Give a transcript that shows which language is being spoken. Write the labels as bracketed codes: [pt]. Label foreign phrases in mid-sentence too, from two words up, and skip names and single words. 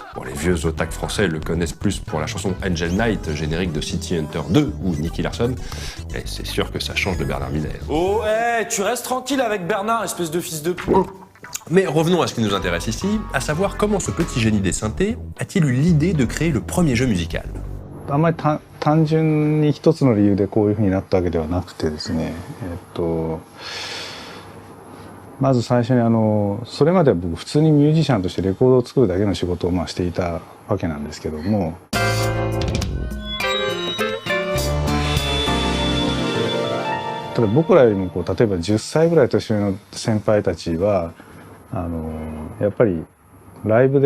[fr] Bon, les vieux otaks français le connaissent plus pour la chanson Angel Knight, générique de City Hunter 2 ou Nicky Larson. Et c'est sûr que ça change de Bernard Minet. Oh, tu restes tranquille avec Bernard, espèce de fils de pute. Mais revenons à ce qui nous intéresse ici, à savoir comment ce petit génie des synthés a-t-il eu l'idée de créer le premier jeu musical. [ja] あんまり単純に一つの理由でこういうふうになったわけではなくてですね、まず最初にそれまでは僕普通にミュージシャンとしてレコードを作るだけの仕事をしていたわけなんですけども、ただ僕らよりも例えば10歳ぐらい年上の先輩たちはやっぱりライブ